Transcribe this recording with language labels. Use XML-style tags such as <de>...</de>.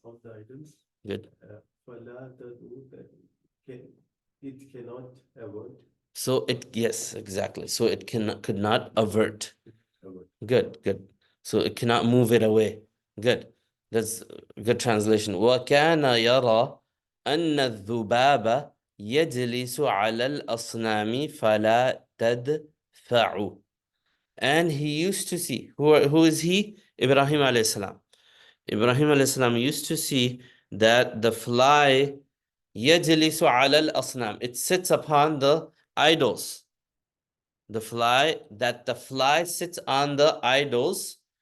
<en>of the idols. Good.</en> <ar>فلا تدعو</ar> <en>that can it cannot avoid So it, yes, exactly. So it could not avert. avoid. Good, good. So it cannot move it away. Good. That's a good translation.</en> <ar>وكان يرى أن الذباب يجلس على الأصنام فلا تدفع.</ar> <en>And he used to see, who is he? Ibrahim alayhi salam. Ibrahim alayhi salam used to see that the fly</en> <ar>يجلس على الأصنام.</ar> <en>It sits upon the idols. The fly sits on the idols.</en>